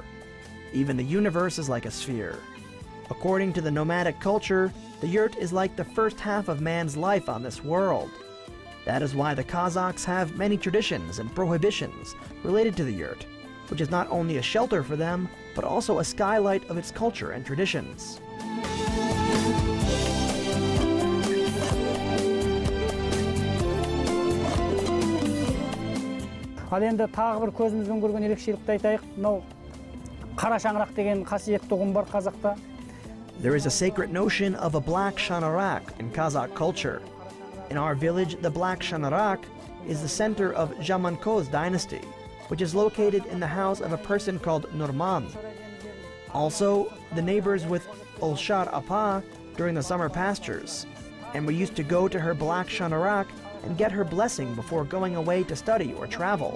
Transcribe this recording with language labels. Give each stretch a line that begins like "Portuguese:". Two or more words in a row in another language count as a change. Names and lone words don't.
English: Even the universe is like a sphere. According to the nomadic culture, the yurt is like the first half of man's life on this world. That is why the Kazakhs have many traditions and prohibitions related to the yurt, which is not only a shelter for them, but also a skylight of its culture and traditions.
Kazakh: Ал енді тағы бір көзімізбен көрген ерекшелікті айтайық. Мынау қара шаңырақ деген қасиетті ұғым бар Қазақта.
English: There is a sacred notion of a black shanarak in Kazakh culture. In our village, the black shanarak is the center of Jamanko's dynasty, which is located in the house of a person called Nomads. Also, the neighbors with Olshar Apa during the summer pastures, and we used to go to her black shanarak and get her blessing before going away to study or travel.